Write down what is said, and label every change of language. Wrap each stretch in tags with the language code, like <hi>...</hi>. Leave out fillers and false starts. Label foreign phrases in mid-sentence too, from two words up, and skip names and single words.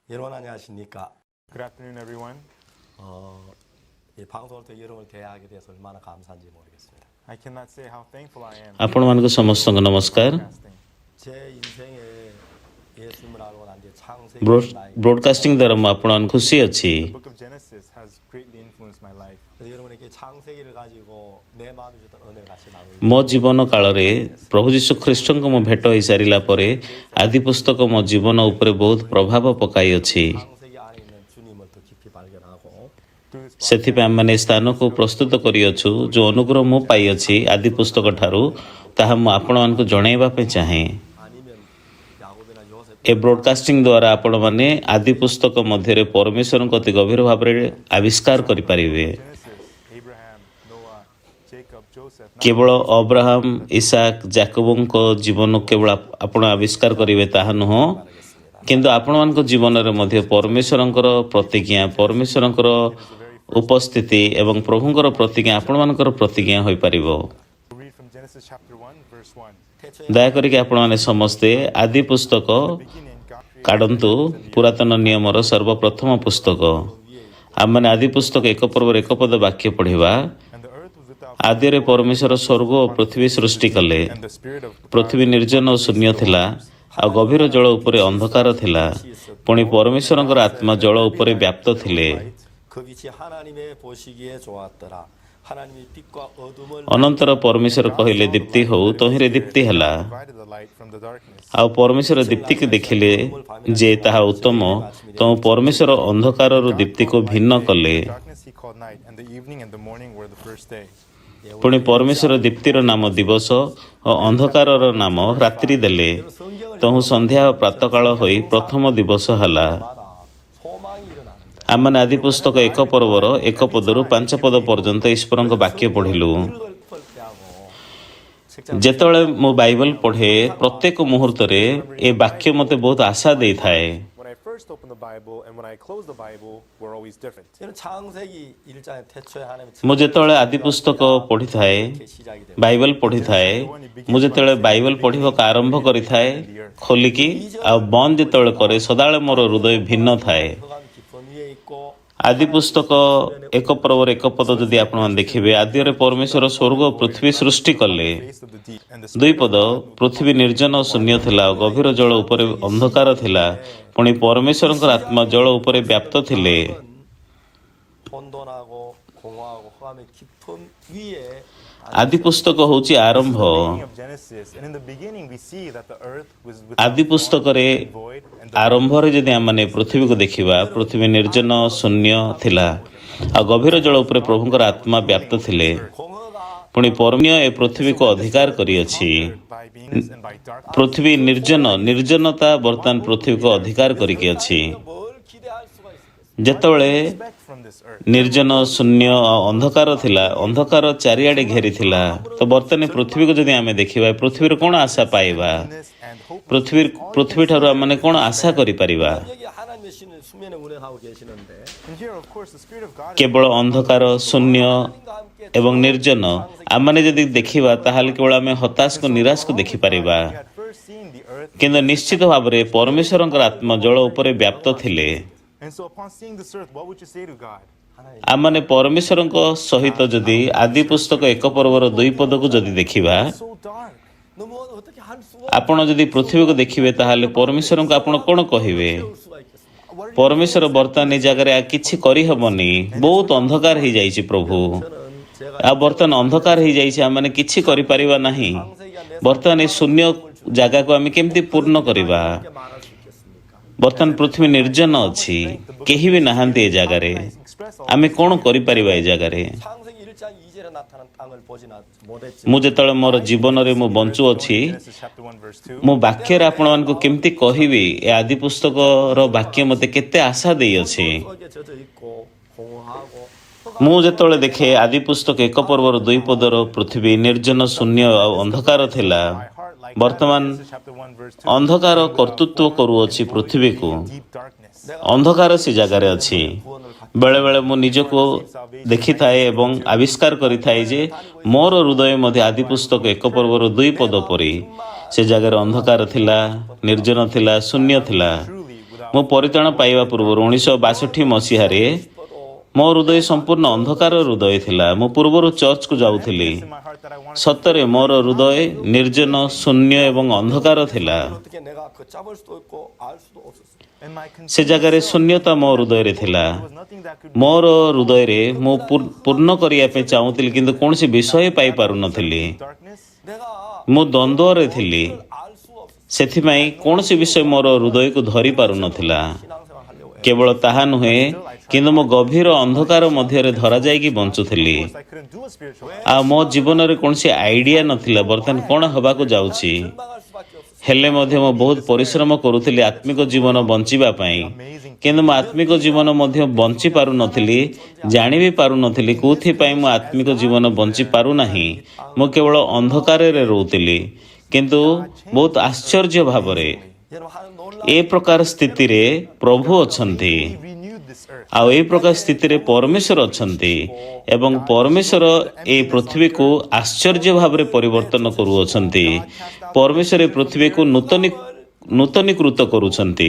<ko>여러분 안녕하십니까?</ko> <en>Good afternoon, everyone.</en> <ko>이 방송을 통해 여러분을 대하게 돼서 얼마나 감사한지 모르겠습니다.</ko> <en>I cannot say how thankful I am.</en> <or>ଆପଣମାନଙ୍କୁ ସମସ୍ତଙ୍କୁ ନମସ୍କାର।</or> <ko>제 인생에 예수님을 알고 난 뒤에 창세기</ko> <or>ବ୍ରୋଡକାଷ୍ଟିଂ ଦ୍ୱାରା ମୁଁ ଆପଣମାନଙ୍କୁ ଖୁସି ଅଛି।</or> <en>The book of Genesis has greatly influenced my life.</en> <ko>여러분에게 창세기를 가지고 내 마음에 주던 은혜를 같이 나누고</ko> <or>ମୋ ଜୀବନ କାଳରେ ପ୍ରଭୁ ଯୀଶୁ ଖ୍ରୀଷ୍ଟଙ୍କ ମୁଁ ଭେଟ ହୋଇସାରିଲା ପରେ ଆଦି ପୁସ୍ତକ ମୋ ଜୀବନ ଉପରେ ବହୁତ ପ୍ରଭାବ ପକାଇଅଛି।</or> <ko>창세기 안에 있는 주님을 더 깊이 발견하고</ko> <or>ସେଥିପାଇଁ ଆମମାନେ ସ୍ଥାନକୁ ପ୍ରସ୍ତୁତ କରିଅଛୁ ଯେଉଁ ଅନୁଗ୍ରହ ମୁଁ ପାଇଅଛି ଆଦି ପୁସ୍ତକ ଠାରୁ ତାହା ମୁଁ ଆପଣମାନଙ୍କୁ ଜଣାଇବା ପାଇଁ ଚାହେଁ।</or> <ko>아니면 야곱이나 요셉</ko> <or>ଏ ବ୍ରୋଡକାଷ୍ଟିଂ ଦ୍ୱାରା ଆପଣମାନେ ଆଦି ପୁସ୍ତକ ମଧ୍ୟରେ ପରମେଶ୍ୱରଙ୍କ ଅତି ଗଭୀର ଭାବରେ ଆବିଷ୍କାର କରିପାରିବେ।</or> <en>Genesis, Abraham, Noah, Jacob, Joseph.</en> <or>କେବଳ ଅବ୍ରାହମ ଇସାକ ଜାକବଙ୍କ ଜୀବନକୁ କେବଳ ଆପଣ ଆବିଷ୍କାର କରିବେ ତାହା ନୁହଁ, କିନ୍ତୁ ଆପଣମାନଙ୍କ ଜୀବନରେ ମଧ୍ୟ ପରମେଶ୍ୱରଙ୍କର ପ୍ରତିଜ୍ଞା ପରମେଶ୍ୱରଙ୍କର ଉପସ୍ଥିତି ଏବଂ ପ୍ରଭୁଙ୍କର ପ୍ରତିଜ୍ଞା ଆପଣମାନଙ୍କର ପ୍ରତିଜ୍ଞା ହୋଇପାରିବ।</or> <en>We'll read from Genesis chapter 1, verse 1.</en> <or>ଦୟାକରିକି ଆପଣମାନେ ସମସ୍ତେ ଆଦି ପୁସ୍ତକ</or> <en>Beginning, God created</en> <or>କାଢ଼ନ୍ତୁ। ପୁରାତନ ନିୟମର ସର୍ବପ୍ରଥମ ପୁସ୍ତକ ଆମମାନେ ଆଦି ପୁସ୍ତକ ଏକ ପର୍ବର ଏକ ପଦ ବାକ୍ୟ ପଢ଼ିବା।</or> <en>and the earth was without</en> <or>ଆଦିରେ ପରମେଶ୍ୱର ସ୍ୱର୍ଗ ଓ ପୃଥିବୀ ସୃଷ୍ଟି କଲେ।</or> <en>and the spirit of</en> <or>ପୃଥିବୀ ନିର୍ଜନ ଓ ଶୂନ୍ୟ ଥିଲା ଆଉ ଗଭୀର ଜଳ ଉପରେ ଅନ୍ଧକାର ଥିଲା। ପୁଣି ପରମେଶ୍ୱରଙ୍କର ଆତ୍ମା ଜଳ ଉପରେ ବ୍ୟାପ୍ତ ଥିଲେ।</or> <ko>그 빛이 하나님의 보시기에 좋았더라. 하나님이 빛과 어둠을</ko> <or>ଅନନ୍ତର ପରମେଶ୍ୱର କହିଲେ ଦୀପ୍ତି ହଉ, ତହିଁରେ ଦୀପ୍ତି ହେଲା।</or> <en>divided the light from the darkness.</en> <or>ଆଉ ପରମେଶ୍ୱର ଦୀପ୍ତିକୁ ଦେଖିଲେ ଯେ ତାହା ଉତ୍ତମ, ତେଣୁ ପରମେଶ୍ୱର ଅନ୍ଧକାରରୁ ଦୀପ୍ତିକୁ ଭିନ୍ନ କଲେ।</or> <en>Darkness he called night, and the evening and the morning were the first day.</en> <or>ପୁଣି ପରମେଶ୍ୱର ଦୀପ୍ତିର ନାମ ଦିବସ ଓ ଅନ୍ଧକାରର ନାମ ରାତ୍ରି ଦେଲେ। ତହୁ ସନ୍ଧ୍ୟା ଓ ପ୍ରାତଃକାଳ ହୋଇ ପ୍ରଥମ ଦିବସ ହେଲା।</or> <ko>소망이 일어나는</ko> <or>ଆମମାନେ ଆଦି ପୁସ୍ତକ ଏକ ପର୍ବର ଏକ ପଦରୁ 5 ପଦ ପର୍ଯ୍ୟନ୍ତ ଈଶ୍ୱରଙ୍କ ବାକ୍ୟ ପଢ଼ିଲୁ।</or> <ko>읽을 때하고 책장</ko> <or>ଯେତେବେଳେ ମୁଁ ବାଇବଲ ପଢ଼େ ପ୍ରତ୍ୟେକ ମୁହୂର୍ତ୍ତରେ ଏ ବାକ୍ୟ ମୋତେ ବହୁତ ଆଶା ଦେଇଥାଏ।</or> <en>When I first opened the Bible and when I closed the Bible were always different.</en> <ko>이런 창세기 1장의 태초에 하나님이</ko> <or>ମୁଁ ଯେତେବେଳେ ଆଦି ପୁସ୍ତକ ପଢ଼ିଥାଏ</or> <ko>이렇게 시작이 됩니다.</ko> <or>ବାଇବଲ ପଢ଼ିଥାଏ, ମୁଁ ଯେତେବେଳେ ବାଇବଲ ପଢ଼ିବାକୁ ଆରମ୍ଭ କରିଥାଏ ଖୋଲିକି ଆଉ ବନ୍ଦ ଯେତେବେଳେ କରେ ସଦାବେଳେ ମୋର ହୃଦୟ ଭିନ୍ନ ଥାଏ।</or> <ko>흑암 깊은 위에 있고</ko> <or>ଆଦି ପୁସ୍ତକ ଏକ ପର୍ବର ଏକ ପଦ ଯଦି ଆପଣମାନେ ଦେଖିବେ, ଆଦିରେ ପରମେଶ୍ୱର ସ୍ୱର୍ଗ ଓ ପୃଥିବୀ ସୃଷ୍ଟି କଲେ।</or> <en>Face of the deep and the</en> <or>ଦୁଇ ପଦ ପୃଥିବୀ ନିର୍ଜନ ଓ ଶୂନ୍ୟ ଥିଲା ଆଉ ଗଭୀର ଜଳ ଉପରେ ଅନ୍ଧକାର ଥିଲା। ପୁଣି ପରମେଶ୍ୱରଙ୍କର ଆତ୍ମା ଜଳ ଉପରେ ବ୍ୟାପ୍ତ ଥିଲେ।</or> <ko>혼돈하고 공허하고 흑암의 깊은 위에</ko> <or>ଆଦି ପୁସ୍ତକ ହେଉଛି ଆରମ୍ଭ।</or> <en>beginning of Genesis, and in the beginning we see that the earth was without</en> <or>ଆଦି ପୁସ୍ତକରେ</or> <en>form, void, and the</en> <or>ଆରମ୍ଭରେ ଯଦି ଆମମାନେ ପୃଥିବୀକୁ ଦେଖିବା, ପୃଥିବୀ ନିର୍ଜନ ଶୂନ୍ୟ ଥିଲା ଆଉ ଗଭୀର ଜଳ ଉପରେ ପ୍ରଭୁଙ୍କର ଆତ୍ମା ବ୍ୟାପ୍ତ ଥିଲେ।</or> <ko>공허가</ko> <or>ପୁଣି ପରମୀୟ ଏ ପୃଥିବୀକୁ ଅଧିକାର କରିଅଛି।</or> <en>by beings and by darkness.</en> <or>ପୃଥିବୀ ନିର୍ଜନତା ବର୍ତ୍ତମାନ ପୃଥିବୀକୁ ଅଧିକାର କରିକି ଅଛି।</or> <ko>뭘 기대할 수가 있겠어요?</ko> <en>What</en> <or>ଯେତେବେଳେ</or> <en>do you expect from this earth?</en> <or>ନିର୍ଜନ ଶୂନ୍ୟ ଆଉ ଅନ୍ଧକାର ଥିଲା, ଅନ୍ଧକାର ଚାରିଆଡ଼େ ଘେରିଥିଲା, ତ ବର୍ତ୍ତମାନ ପୃଥିବୀକୁ ଯଦି ଆମେ ଦେଖିବା, ପୃଥିବୀରେ କ'ଣ ଆଶା ପାଇବା?</or> <en>And hope.</en> <or>ପୃଥିବୀଠାରୁ ଆମମାନେ କ'ଣ ଆଶା କରିପାରିବା?</or> <ko>여기 하나님의 신은 수면에 운행하고 계시는데</ko> <en>And here, of course, the spirit of God</en> <or>କେବଳ ଅନ୍ଧକାର ଶୂନ୍ୟ</or> <ko>하나님과 함께</ko> <or>ଏବଂ ନିର୍ଜନ ଆମମାନେ ଯଦି ଦେଖିବା, ତାହେଲେ କେବଳ ଆମେ ହତାଶକୁ ନିରାଶକୁ ଦେଖିପାରିବା।</or> <en>we had first seen the earth.</en> <or>କିନ୍ତୁ ନିଶ୍ଚିତ ଭାବରେ ପରମେଶ୍ୱରଙ୍କର ଆତ୍ମା ଜଳ ଉପରେ ବ୍ୟାପ୍ତ ଥିଲେ।</or> <en>And so upon seeing this earth, what would you say to God?</en> <or>ଆମମାନେ ପରମେଶ୍ୱରଙ୍କ ସହିତ ଯଦି ଆଦି ପୁସ୍ତକ ଏକ ପର୍ବର 2 ପଦକୁ ଯଦି ଦେଖିବା,</or> <en>So dark.</en> <ko>너무 어떻게 할 수가</ko> <or>ଆପଣ ଯଦି ପୃଥିବୀକୁ ଦେଖିବେ ତାହେଲେ ପରମେଶ୍ୱରଙ୍କୁ ଆପଣ କ'ଣ କହିବେ?</or> <ko>없을 수가 있겠습니까?</ko> <en>What are</en> <or>ପରମେଶ୍ୱର ବର୍ତ୍ତମାନ ଏ ଜାଗାରେ କିଛି କରିହେବନି, ବହୁତ ଅନ୍ଧକାର ହେଇଯାଇଛି ପ୍ରଭୁ।</or> <ko>저는 제가</ko> <or>ଆଉ ବର୍ତ୍ତମାନ ଅନ୍ଧକାର ହେଇଯାଇଛି, ଆମମାନେ କିଛି କରିପାରିବା ନାହିଁ। ବର୍ତ୍ତମାନ ଏ ଶୂନ୍ୟ ଜାଗାକୁ ଆମେ କେମିତି ପୂର୍ଣ୍ଣ କରିବା?</or> <ko>이렇게 말할 수 있겠습니까?</ko> <or>ବର୍ତ୍ତମାନ ପୃଥିବୀ ନିର୍ଜନ ଅଛି, କେହି ବି ନାହାନ୍ତି ଏ ଜାଗାରେ। ଆମେ କ'ଣ କରିପାରିବା ଏ ଜାଗାରେ?</or> <ko>창세기 1장 2절에 나타난 땅을 보지 못했지.</ko> <or>ମୁଁ ଯେତେବେଳେ ମୋର ଜୀବନରେ ମୁଁ ବଞ୍ଚୁଅଛି,</or> <en>Genesis chapter 1 verse 2.</en> <or>ମୁଁ ବାକ୍ୟରେ ଆପଣମାନଙ୍କୁ କେମିତି କହିବି ଏ ଆଦି ପୁସ୍ତକର ବାକ୍ୟ ମୋତେ କେତେ ଆଶା ଦେଇଅଛି।</or> <ko>속에 젖어 있고 공허하고</ko> <or>ମୁଁ ଯେତେବେଳେ ଦେଖେ ଆଦି ପୁସ୍ତକ ଏକ ପର୍ବର 2 ପଦର ପୃଥିବୀ ନିର୍ଜନ ଶୂନ୍ୟ ଆଉ ଅନ୍ଧକାର ଥିଲା।</or> <en>My heart like</en> <or>ବର୍ତ୍ତମାନ</or> <en>Genesis chapter 1 verse 2.</en> <or>ଅନ୍ଧକାର କର୍ତ୍ତୃତ୍ୱ କରୁଅଛି ପୃଥିବୀକୁ।</or> <en>Deep darkness.</en> <or>ଅନ୍ଧକାର ସେ ଜାଗାରେ ଅଛି। ବେଳେବେଳେ ମୁଁ ନିଜକୁ ଦେଖିଥାଏ ଏବଂ ଆବିଷ୍କାର କରିଥାଏ ଯେ ମୋର ହୃଦୟ ମଧ୍ୟ ଆଦି ପୁସ୍ତକ ଏକ ପର୍ବର 2 ପଦ ପରି ସେ ଜାଗାରେ ଅନ୍ଧକାର ଥିଲା, ନିର୍ଜନ ଥିଲା, ଶୂନ୍ୟ ଥିଲା। ମୁଁ ପରିତ୍ରାଣ ପାଇବା ପୂର୍ବରୁ 1962 ମସିହାରେ ମୋ ହୃଦୟ ସମ୍ପୂର୍ଣ୍ଣ ଅନ୍ଧକାର ହୃଦୟ ଥିଲା। ମୁଁ ପୂର୍ବରୁ ଚର୍ଚ୍ଚକୁ ଯାଉଥିଲି। ସତରେ ମୋର ହୃଦୟ ନିର୍ଜନ, ଶୂନ୍ୟ ଏବଂ ଅନ୍ଧକାର ଥିଲା।</or> <ko>어떻게 내가 걷잡을 수도 있고 알 수도 없었어요.</ko> <or>ସେ ଜାଗାରେ ଶୂନ୍ୟତା ମୋ ହୃଦୟରେ ଥିଲା। ମୋର ହୃଦୟରେ ମୁଁ ପୂର୍ଣ୍ଣ କରିବା ପାଇଁ ଚାହୁଁଥିଲି, କିନ୍ତୁ କୌଣସି ବିଷୟ ପାଇପାରୁନଥିଲି।</or> <ko>내가</ko> <or>ମୁଁ ଦ୍ୱନ୍ଦ୍ୱରେ ଥିଲି।</or> <ko>알 수 없었어요.</ko> <or>ସେଥିପାଇଁ କୌଣସି ବିଷୟ ମୋର ହୃଦୟକୁ ଧରି ପାରୁନଥିଲା।</or> <ko>신앙생활 하려고 해.</ko> <or>କେବଳ ତାହା ନୁହେଁ, କିନ୍ତୁ ମୁଁ ଗଭୀର ଅନ୍ଧକାର ମଧ୍ୟରେ ଧରାଯାଇକି ବଞ୍ଚୁଥିଲି। ଆଉ ମୋ ଜୀବନରେ କୌଣସି ଆଇଡ଼ିଆ ନଥିଲା ବର୍ତ୍ତମାନ କ'ଣ ହେବାକୁ ଯାଉଛି।</or> <ko>절망할 수밖에 없었어요.</ko> <or>ହେଲେ ମଧ୍ୟ ମୁଁ ବହୁତ ପରିଶ୍ରମ କରୁଥିଲି ଆତ୍ମିକ ଜୀବନ ବଞ୍ଚିବା ପାଇଁ। କିନ୍ତୁ ମୁଁ ଆତ୍ମିକ ଜୀବନ ମଧ୍ୟ ବଞ୍ଚି ପାରୁନଥିଲି, ଜାଣି ବି ପାରୁନଥିଲି କେଉଁଥିପାଇଁ ମୁଁ ଆତ୍ମିକ ଜୀବନ ବଞ୍ଚି ପାରୁନାହିଁ। ମୁଁ କେବଳ ଅନ୍ଧକାରରେ ରହୁଥିଲି। କିନ୍ତୁ ବହୁତ ଆଶ୍ଚର୍ଯ୍ୟ ଭାବରେ</or> <ko>여러분 하는 놀라운</ko> <or>ଏ ପ୍ରକାର ସ୍ଥିତିରେ ପ୍ରଭୁ ଅଛନ୍ତି। ଆଉ ଏ ପ୍ରକାର ସ୍ଥିତିରେ ପରମେଶ୍ୱର ଅଛନ୍ତି ଏବଂ ପରମେଶ୍ୱର ଏ ପୃଥିବୀକୁ ଆଶ୍ଚର୍ଯ୍ୟ ଭାବରେ ପରିବର୍ତ୍ତନ କରୁଅଛନ୍ତି। ପରମେଶ୍ୱର ଏ ପୃଥିବୀକୁ ନୂତନୀକୃତ କରୁଛନ୍ତି।</or>